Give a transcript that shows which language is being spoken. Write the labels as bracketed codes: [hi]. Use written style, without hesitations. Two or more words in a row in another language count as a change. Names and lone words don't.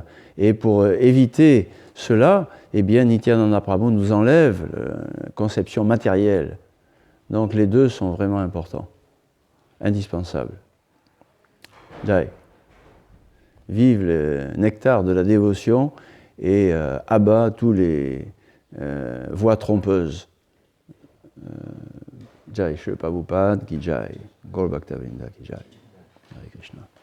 [fr] Et pour éviter cela, eh bien, Nityananda Prabhu nous enlève la conception matérielle. Donc les deux sont vraiment importants, indispensables. Jai. Vive le nectar de la dévotion et abat tous les voies trompeuses. [hi] Jai Shri Prabhupada ki Jai, Gaur Bhakta-vrinda ki Jai. [fr] Hare Krishna.